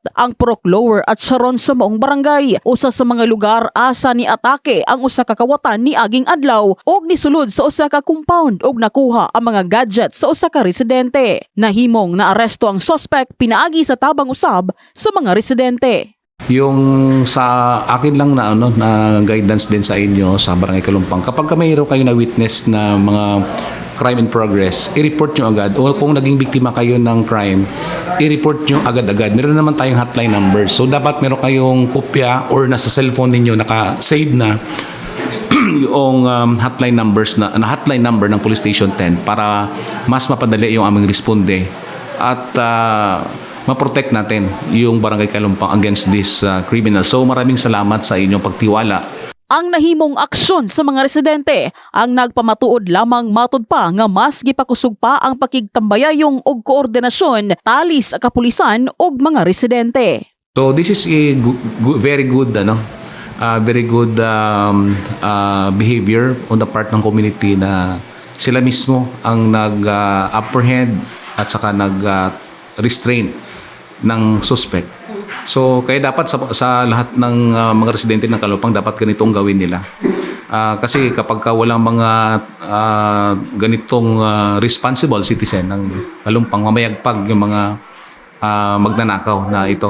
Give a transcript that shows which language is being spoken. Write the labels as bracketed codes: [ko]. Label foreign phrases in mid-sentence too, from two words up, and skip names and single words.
[ceb] Ang Purok Lower at Sharon sa maong barangay, usa sa mga lugar asa ni atake ang usa ka kawatan ni aging adlaw og nisulod sa usa ka compound og nakuha ang mga gadgets sa usa ka residente. Nahimong naaresto ang suspect pinaagi sa tabang usab sa mga residente. [tl] Yung sa akin lang na na guidance din sa inyo sa Barangay Kalumpang, kapag mayroon kayo na witness na mga [en] crime in progress, [tl] i-report nyo agad. O kung naging biktima kayo ng crime, i-report nyo agad-agad. Meron naman tayong [en] hotline numbers. [tl] So dapat meron kayong kopya or nasa cellphone ninyo naka-save na yung [en] hotline number [tl] ng Police Station 10 para mas mapadali yung aming responde at ma-protect natin yung Barangay Kalumpang [en] against this criminal. [tl] So maraming salamat sa inyong pagtiwala. [ceb] Ang nahimong aksyon sa mga residente ang nagpamatuod lamang matud pa nga mas gipakusog pa ang pakigtambayayong og koordinasyon talis sa kapulisan og mga residente. [en] So this is a very good behavior on the part [tl] ng community na sila mismo ang nag-apprehend at saka nag-restrain ng suspect. So kaya dapat sa lahat ng mga residente ng Kalumpang dapat ganitong gawin nila. Kasi kapag walang mga ganitong [en] responsible citizen [tl] ng Kalumpang, mamayagpag yung mga magnanakaw na ito.